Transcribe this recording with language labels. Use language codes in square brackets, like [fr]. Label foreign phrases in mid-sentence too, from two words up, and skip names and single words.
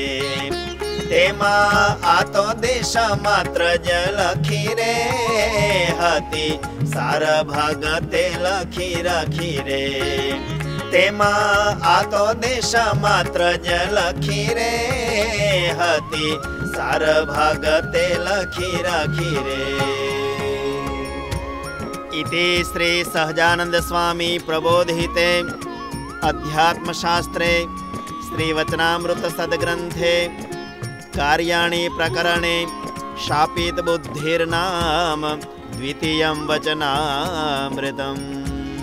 [gu] તેમાં આ તો દેશ માત્ર જ લખી રે, હતી સાર ભાગતે લખી રાખી રે। તેમાં આ તો દેશ માત્ર જ લખી રે, હતી સાર ભાગતે લખી રાખી રે। [sa] इति श्री सहजानंद स्वामी प्रबोधिते अध्यात्मशास्त्रे श्रीवचनामृत सद्ग्रंथे कार्याणि प्रकरणे शापित बुद्धिर्नाम द्वितीयं वचनामृतम्।